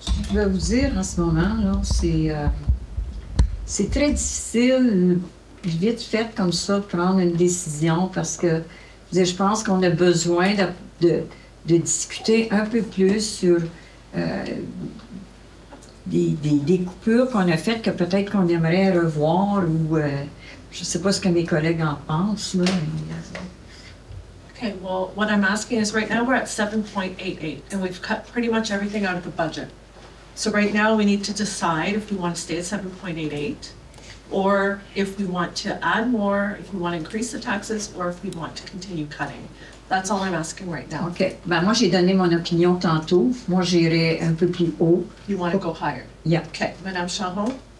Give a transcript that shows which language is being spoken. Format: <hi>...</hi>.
<fr>Je vais vous dire, en ce moment, là, c'est très difficile, vite fait comme ça, de prendre une décision parce que je pense qu'on a besoin de discuter un peu plus sur des coupures qu'on a faites que peut-être qu'on aimerait revoir ou je ne sais pas ce que mes collègues en pensent. Là.</fr> <en>Okay, well, what I'm asking is right now we're at 7.88 and we've cut pretty much everything out of the budget. So right now we need to decide if we want to stay at 7.88 or if we want to add more, if we want to increase the taxes or if we want to continue cutting. That's all I'm asking right now. OK.</en> <fr>Ben, moi, j'ai donné mon opinion tantôt. Moi, j'irai un peu plus haut.</fr> <en>You want to go higher? Yeah. Okay, Madame Chahon?</en>